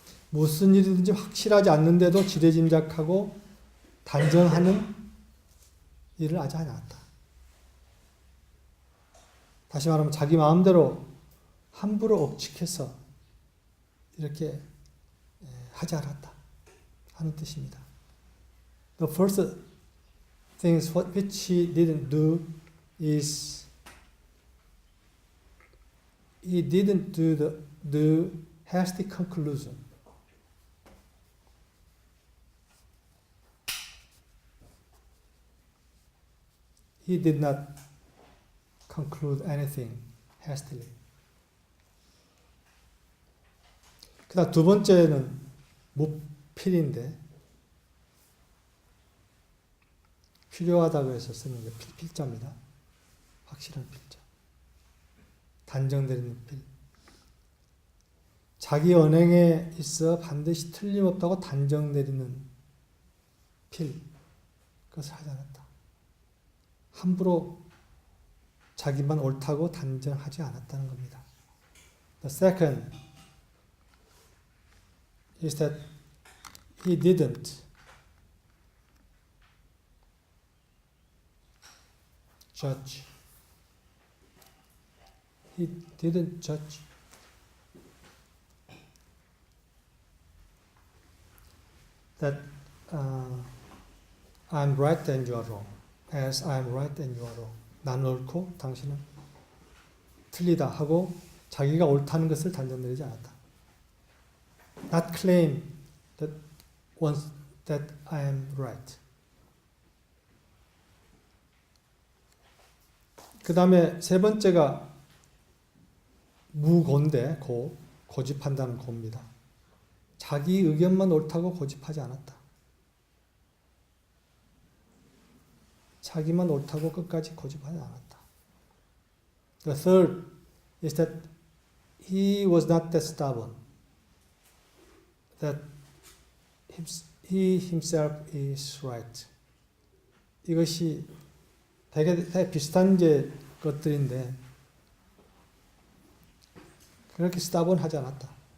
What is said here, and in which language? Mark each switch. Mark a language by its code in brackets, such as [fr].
[ko] 무슨 일이든지 확실하지 않는데도 지레짐작하고 단정하는 일을 하지 않았다. 다시 말하면 자기 마음대로 함부로 억측해서 이렇게 하지 않았다 하는 뜻입니다. [en] The first things which he didn't do is he didn't do the hasty conclusion. He did not conclude anything hastily. [ko] 그다음 두 번째는 무필인데 필요하다고 해서 쓰는 게 필자입니다. 확실한 필자. 단정되는 필. 자기 언행에 있어 반드시 틀림없다고 단정 내리는 필. 그것을 하지 않았다. 함부로 자기만 옳다고 단정하지 않았다는 겁니다. [en] The second is that he didn't judge. He didn't judge. That I'm right and you are wrong. As I'm right and you are wrong. [ko] 나는 옳고 당신은 틀리다 하고 자기가 옳다는 것을 단정 내리지 않았다. [en] Not claim that once that I am right. [ko] 그 다음에 세 번째가 무고인데 고집한다는 고입니다. 자기 의견만 옳다고 고집하지 않았다. 자기만 옳다고 끝까지 고집하지 않았다. [en] The third is that he was not that stubborn. That he himself is right. [ko] 이것이 되게 비슷한 이제 것들인데 그렇게 stubborn하지 않았다.